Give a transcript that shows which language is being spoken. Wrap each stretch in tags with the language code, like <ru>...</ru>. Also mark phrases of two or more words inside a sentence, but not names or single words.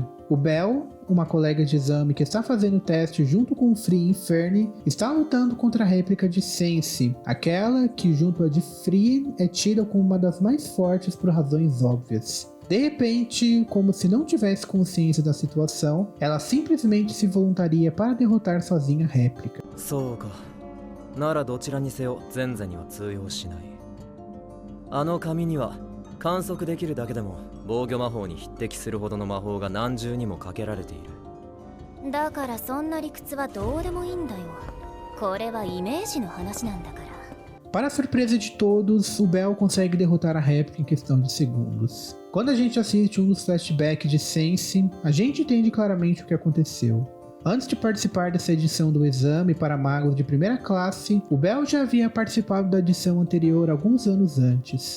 <pt>O Bell, uma colega de exame que está fazendo o teste junto com o Free e Fernie, está lutando contra a réplica de Sense, aquela que junto à de Free é tida como uma das mais fortes por razões óbvias. De repente, como se não tivesse consciência da situação, ela simplesmente se voluntaria para derrotar sozinha a réplica.</pt> <ja>ならどちらにせよ前世には通用しない。あの紙には観測できるだけでも防御魔法に匹敵するほどの魔法が何重にもかけられている。だからそんな理屈はどうでもいいんだよ。これはイメージの話なんだから。</ja> <pt>Para a surpresa de todos, o Bell consegue derrotar a réplica em questão de segundos. Quando a gente assiste um dos flashbacks de Sense, a gente entende claramente o que aconteceu. Antes de participar dessa edição do exame para magos de primeira classe, o Bell já havia participado da edição anterior alguns anos antes.</pt>